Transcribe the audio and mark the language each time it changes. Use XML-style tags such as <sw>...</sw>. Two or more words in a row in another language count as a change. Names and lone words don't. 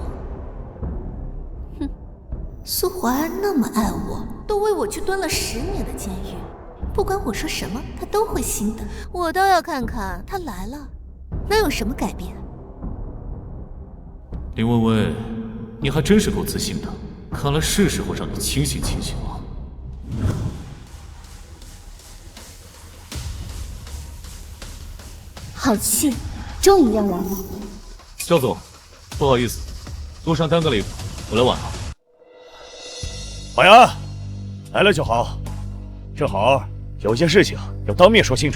<zh>哼，蘇懷安那麼愛我，都為我去蹲了10年的監獄，不管我說什麼，他都會信的。我倒要看看他來了，能有什麼改變。林薇薇，你還真是夠自信的，看來是時候讓你清醒清醒了。好戲，終於要來了。趙總，不好意思，路上耽擱了一會，我來晚了。懷安，來了就好，正好有件事情要當面說清楚。</zh>